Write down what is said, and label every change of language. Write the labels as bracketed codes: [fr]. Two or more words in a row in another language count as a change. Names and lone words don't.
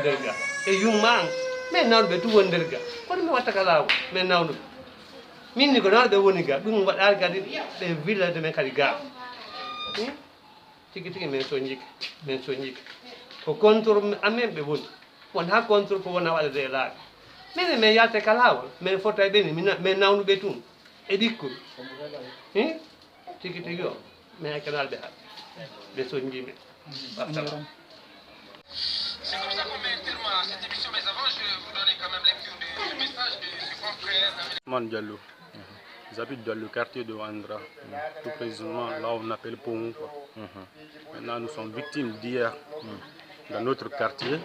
[ff] nder ga e yumma an min nawnuɓe tun woni nder ga kono mi watta ka laawol min nawnuɓe min ni ko nawɓe woni ga ɗum waɗari kadi ɓe villade men kadi ga tigi tigi min soñjike ko contrôle amen ɓe woni won ha contrôle ko wona waɗade e laaɓi minen min yalte ka laawol min fota e ɓeni min nawnuɓe tun e ɓikkoy tigi tigi o min hakkanalɓe ha ɓe soñjimen wassalam. [fr] C'est comme ça qu'on met un terme à cette émission, mais avant, je vais vous donner quand même lecture du message de ce confrère. Man Diallo. J'habite dans le quartier de Wandra, tout précisément là où on appelle Pomou. Maintenant, nous sommes victimes d'hier dans notre quartier.